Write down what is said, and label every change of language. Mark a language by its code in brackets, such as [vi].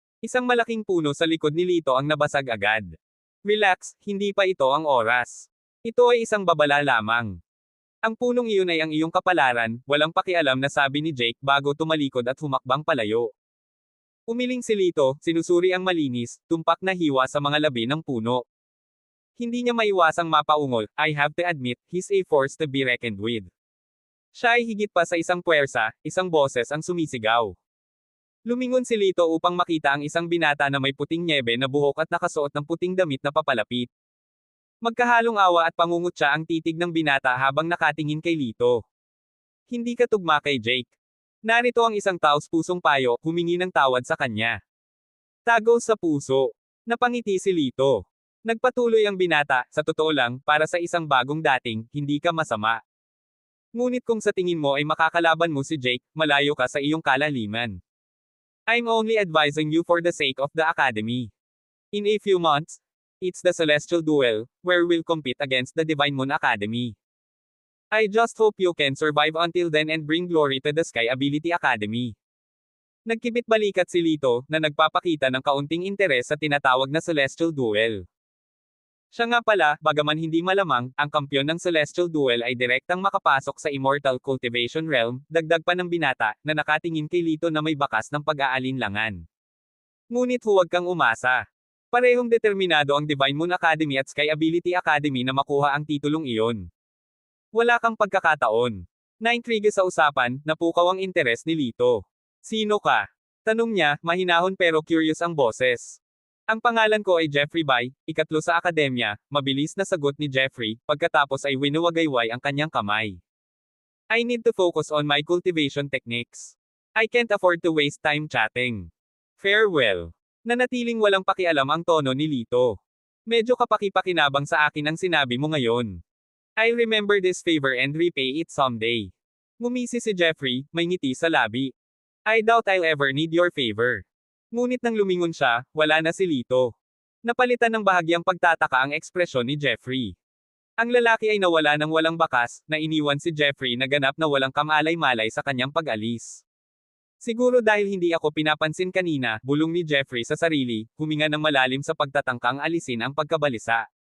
[tl] Isang malaking puno sa likod ni Lito ang nabasag agad. Relax, hindi pa ito ang oras. Ito ay isang babala lamang. Ang punong iyon ay ang iyong kapalaran, walang pakialam na sabi ni Jake bago tumalikod at humakbang palayo. Umiling si Lito, sinusuri ang malinis, tumpak na hiwa sa mga labi ng puno. Hindi niya maiwasang mapaungol, [en] I have to admit, he's a force to be reckoned with. [tl] Siya ay higit pa sa isang puwersa, isang boses ang sumisigaw. Lumingon si Lito upang makita ang isang binata na may puting nyebe na buhok at nakasuot ng puting damit na papalapit. Magkahalong awa at pangungutya ang titig ng binata habang nakatingin kay Lito. Hindi ka tugma kay Jake. Narito ang isang taos-pusong payo, humingi ng tawad sa kanya. Tago sa puso. Napangiti si Lito. Nagpatuloy ang binata, sa totoo lang, para sa isang bagong dating, hindi ka masama. Ngunit kung sa tingin mo ay makakalaban mo si Jake, malayo ka sa iyong kalaliman. [en] I'm only advising you for the sake of the Academy. In a few months, it's the Celestial Duel, where we'll compete against the Divine Moon Academy. I just hope you can survive until then and bring glory to the Sky Ability Academy. [tl] Nagkibit balikat si Lito, na nagpapakita ng kaunting interes sa tinatawag na Celestial Duel. Siya nga pala, bagaman hindi malamang, ang kampyon ng Celestial Duel ay direktang makapasok sa Immortal Cultivation Realm, dagdag pa ng binata, na nakatingin kay Lito na may bakas ng pag-aalinlangan. Ngunit huwag kang umasa. Parehong determinado ang Divine Moon Academy at Sky Ability Academy na makuha ang titulong iyon. Wala kang pagkakataon. Naintriga sa usapan, napukaw ang interes ni Lito. Sino ka? Tanong niya, mahinahon pero curious ang boses. Ang pangalan ko ay Jeffrey Bai, ikatlo sa akademya, mabilis na sagot ni Jeffrey, pagkatapos ay winuwagayway ang kanyang kamay. [en] I need to focus on my cultivation techniques. I can't afford to waste time chatting. Farewell. [tl] Nanatiling walang pakialam ang tono ni Lito. Medyo kapaki-pakinabang sa akin ang sinabi mo ngayon. [en] I'll remember this favor and repay it someday. [tl] Ngumisi si Jeffrey, may ngiti sa labi. [en] I doubt I'll ever need your favor. [tl] Ngunit nang lumingon siya, wala na si Lito. Napalitan ng bahagyang pagtataka ang ekspresyon ni Jeffrey. Ang lalaki ay nawala ng walang bakas, na iniwan si Jeffrey na ganap na walang kamalay-malay sa kanyang pag-alis. Siguro dahil hindi ako pinapansin kanina, bulong ni Jeffrey sa sarili, huminga ng malalim sa pagtatangkang alisin ang pagkabalisa.